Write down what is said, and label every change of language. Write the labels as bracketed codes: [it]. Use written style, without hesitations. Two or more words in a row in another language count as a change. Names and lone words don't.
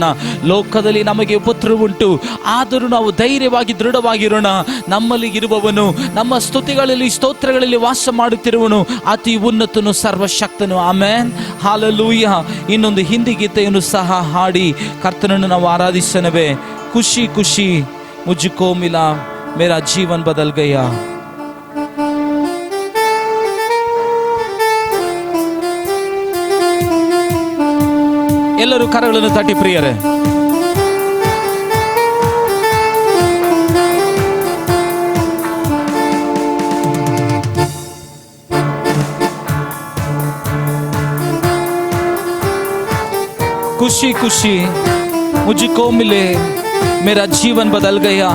[kn] ಲೋಕದಲ್ಲಿ ನಮಗೆ ಉಪದ್ರವವುಂಟು, ಆದರೂ ನಾವು ಧೈರ್ಯವಾಗಿ ದೃಢವಾಗಿರೋಣ. ನಮ್ಮಲ್ಲಿ ಇರುವವನು, ನಮ್ಮ ಸ್ತುತಿಗಳಲ್ಲಿ ಸ್ತೋತ್ರಗಳಲ್ಲಿ ವಾಸ ಮಾಡುತ್ತಿರುವನು ಅತಿ ಉನ್ನತನು, ಸರ್ವಶಕ್ತನು. ಆಮೆನ್, ಹಾಲೆಲೂಯ. ಇನ್ನೊಂದು ಹಿಂದಿ ಗೀತೆಯನ್ನು ಸಹ ಹಾಡಿ ಕರ್ತನನ್ನು ನಾವು ಆರಾಧಿಸನವೇ. [hi] खुशी खुशी मुझको मिला, मेरा जीवन बदल गया. [kn] ಎಲ್ಲರೂ ಕರಗಳನ್ನು ತಟ್ಟಿ ಪ್ರಿಯರೇ. [hi] खुशी खुशी मुझको मिले, मेरा जीवन बदल गया.